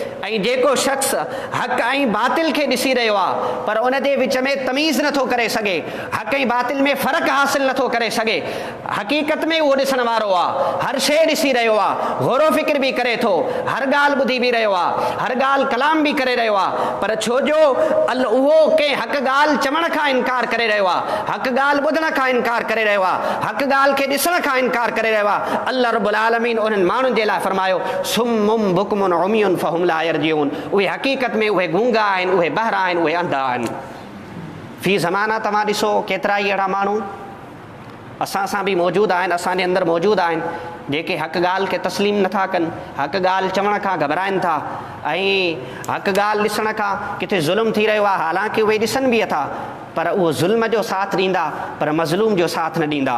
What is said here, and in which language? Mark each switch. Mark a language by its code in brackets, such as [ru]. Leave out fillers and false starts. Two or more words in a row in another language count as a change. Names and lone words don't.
[sd] ऐं जेको शख़्स हक़ ऐं बातिल खे ॾिसी रहियो आहे पर उन जे विच में तमीज़ नथो करे सघे, हक़ ऐं बातिल में फ़र्क़ु हासिल नथो करे सघे, हक़ीक़त में उहो ॾिसण वारो आहे, हर शइ ॾिसी रहियो आहे, गौरो फ़िक्र बि करे थो, हर ॻाल्हि ॿुधी बि रहियो आहे, हर ॻाल्हि कलाम बि करे रहियो आहे, पर छो जो उहो कंहिं हक़ ॻाल्हि चवण खां इनकार करे रहियो आहे, हक़ ॻाल्हि ॿुधण खां इनकार करे रहियो आहे, हक़ ॻाल्हि खे ॾिसण खां इनकार करे रहियो आहे। अल्लाह रब्बुल आलमीन उन्हनि माण्हुनि जे लाइ फरमायो [ar] صم بكم عمي فهم لا يرجعون, [sd] उहे हक़ीक़त में उहे गूंगा आहिनि, उहे बहरा आहिनि, उहे अंधा आहिनि। फी ज़माना तव्हां ॾिसो केतिरा ई अहिड़ा माण्हू असां सां बि मौजूदु आहिनि, असांजे अंदरि मौजूदु आहिनि, जेके हक़ ॻाल्हि खे तस्लीम नथा कनि, हक़ ॻाल्हि चवण खां घबराइनि था ऐं हक़ ॻाल्हि ॾिसण खां किथे ज़ुल्म थी रहियो आहे, हालांकि उहे ॾिसनि बि था पर उहो ज़ुल्म जो साथ ॾींदा पर मज़लूम जो साथ न ॾींदा।